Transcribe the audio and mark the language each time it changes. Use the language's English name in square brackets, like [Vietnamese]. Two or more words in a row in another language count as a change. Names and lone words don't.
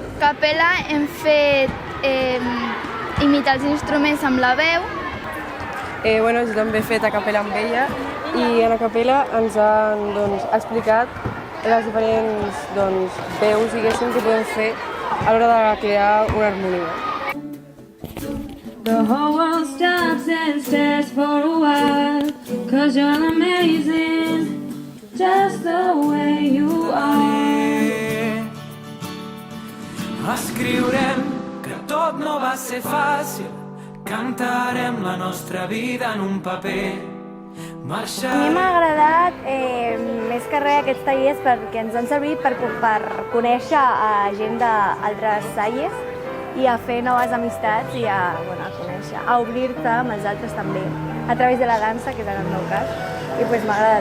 [Catalan] Capella hem fet imitar els instruments amb la veu. Jo també he fet a capella amb ella i a la capella ens han explicat les diferents veus, diguéssim, que podem fer a l'hora de crear una harmonia. [English] The whole world stops and stares for a while, 'cause you're amazing, just the way you are. [Catalan] Escriurem que tot no va ser fàcil, cantarem la nostra vida en un paper, A mi m'ha agradat més que res aquests tallers perquè ens han servit per conèixer a gent d'altres talles i a fer noves amistats i a conèixer, a obrir-te amb els altres també, a través de la dansa, que és en el meu cas, i m'ha agradat.